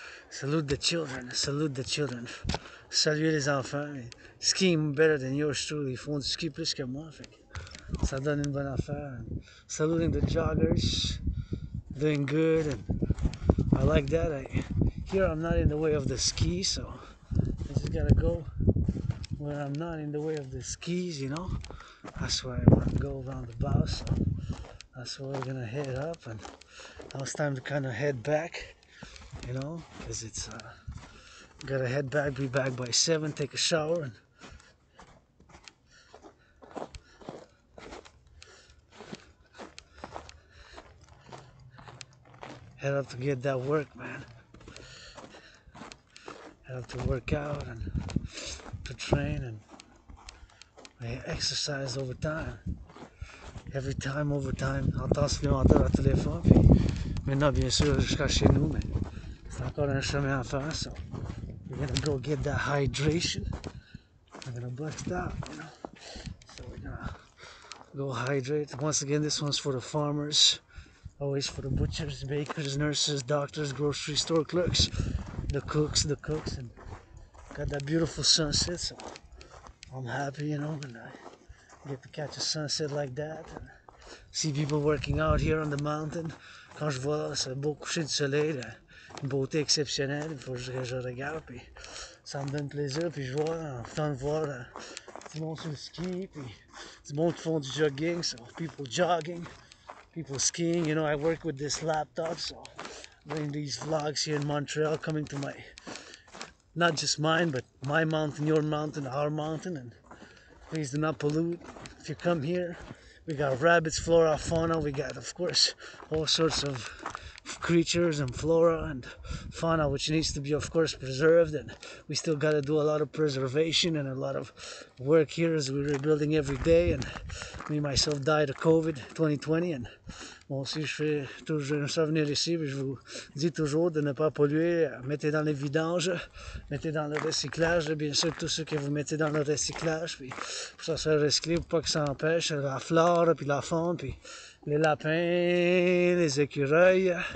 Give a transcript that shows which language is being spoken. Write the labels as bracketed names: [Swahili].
[English] Salute the children, salute the children. [French] Saluer les enfants. [English] Skiing better than yours truly. [French] Ils font du ski plus que moi. Fait que ça donne une bonne affaire. [English] Saluting the joggers. Doing good. And I like that. Here I'm not in the way of the ski, so I just gotta go where I'm not in the way of the skis, you know. That's where I want to go around the bow, so that's where we're gonna head up. And now it's time to kind of head back, you know, because it's gotta head back, be back by 7, take a shower, and head up to get that work, man. Head up to work out and to train and exercise over time. Every time, over time, [French] en temps supplémentaire à tous les fois. Puis maintenant, bien sûr, jusqu'à chez nous, mais c'est encore un chemin à faire. [English] So we're gonna go get that hydration. We're gonna bust out, you know. So we're gonna go hydrate. Once again, this one's for the farmers. Always for the butchers, bakers, nurses, doctors, grocery store clerks, the cooks, and got that beautiful sunset. So I'm happy, you know, and I get to catch a sunset like that. And see people working out here on the mountain. [French] Quand je vois ce beau coucher de soleil, une beauté exceptionnelle, il faut que je regarde, puis ça me donne plaisir, puis je vois, en temps de voir du monde sur le ski, puis du monde qui font du jogging, [English] so people jogging, people skiing. You know, I work with this laptop, so doing these vlogs here in Montreal, coming to my, not just mine, but my mountain, your mountain, our mountain, and please do not pollute. If you come here, we got rabbits, flora, fauna. We got, of course, all sorts of creatures and flora and fauna, which needs to be, of course, preserved. And we still got to do a lot of preservation and a lot of work here as we're rebuilding every day. And me, myself, died of COVID 2020. [French] And moi aussi, je suis venir ici, et je vous dis toujours de ne pas polluer. Mettez dans les vidanges, mettez dans le recyclage, bien sûr, tout ce que vous mettez dans le recyclage, puis pour ça soit recyclé, pour pas que ça empêche la flore, puis la faune, puis les lapins, les écureuils.